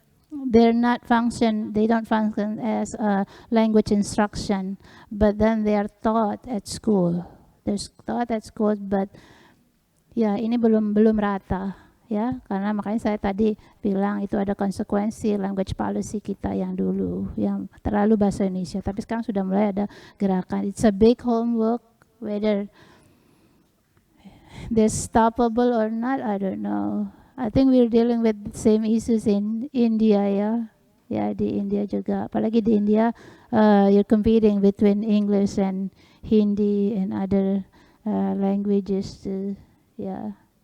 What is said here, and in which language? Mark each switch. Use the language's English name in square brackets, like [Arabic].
[English] They don't function as language instruction, but then they are taught at school. They're taught at school, but [Indonesian] ini belum rata. Ya, karena makanya saya tadi bilang itu ada konsekuensi language policy kita yang dulu yang terlalu bahasa Indonesia, tapi sekarang sudah mulai ada gerakan. [English] It's a big homework, whether they're stoppable or not, I don't know. I think we're dealing with the same issues in India [Indonesian] ya di India juga, apalagi di India [English] you're competing between English and Hindi and other languages too, ya.